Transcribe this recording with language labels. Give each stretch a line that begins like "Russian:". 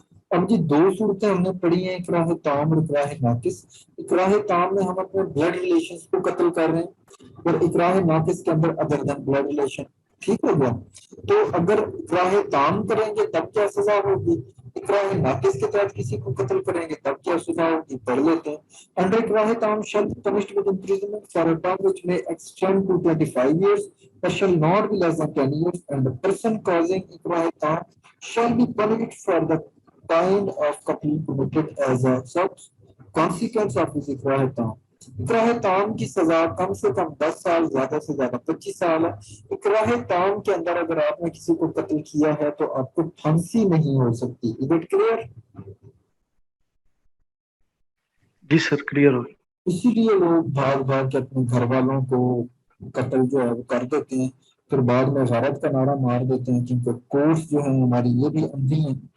Urdu: اب یہ 2 صورتیں ہم نے پڑھی ہیں، اکراہ تام اور اکراہ ناقص. اکراہ تام میں ہم اپنے بلڈ ریلیشنز کو قتل کر رہے ہیں، اور اکراہ ناقص کے اندر ادر دین بلڈ ریلیشن. ٹھیک ہو گیا. تو اگر اکراہ تام کریں گے تب کیا سزا ہوگی، اکراہ ناقص کے تحت کسی کو قتل کریں گے تب کیا سزا ہوگی، پڑھ لیتے ہیں.
English: Under اکراہ تام shall be punished with imprisonment for a term which may extend to 25 years but shall not be less than 10 years, and the person causing ikrah tam shall be punished for the kind of qatl committed as a such consequence of his ikrah tam.
Urdu: اکراہ تام کی سزا کم سے کم 10 سال، زیادہ سے زیادہ 25 سال ہے. اکراہ تام کے اندر اگر آپ نے کسی کو قتل کیا ہے تو آپ کو پھانسی نہیں ہو سکتی.
English: Is it clear؟
Urdu: جی sir clear ہو. اسی لیے لوگ بھاگ بھاگ کے اپنے گھر والوں کو قتل جو ہے وہ کر دیتے ہیں، پھر بعد میں غارت کا نعرہ مار دیتے ہیں، کیونکہ کورس جو ہیں ہماری یہ بھی اندھی ہیں.